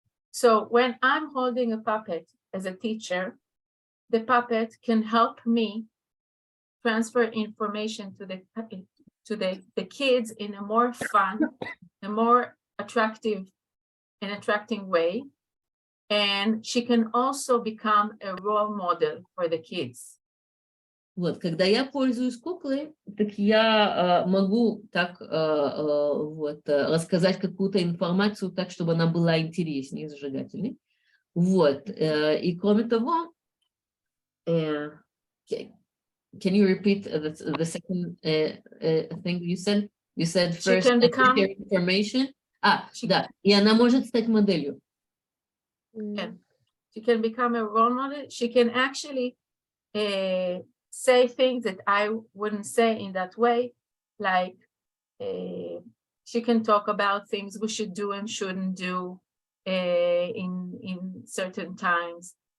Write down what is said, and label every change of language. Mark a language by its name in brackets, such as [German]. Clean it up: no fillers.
[English] So when I'm holding a puppet as a teacher, the puppet can help me transfer information to the kids in a more fun, a more attracting way, and she can also become a role model for the kids. [Russian] Вот, когда я пользуюсь куклой, так я могу так рассказать какую-то информацию так, чтобы она была интереснее, зажигательней. Вот, и кроме того, [English] can you repeat the second thing you said? You said first She can become information. [Russian] Да, и она может стать моделью. [English] Yeah. She can become a role model. She can actually say things that I wouldn't say in that way, like she can talk about things we should do and shouldn't do in certain times.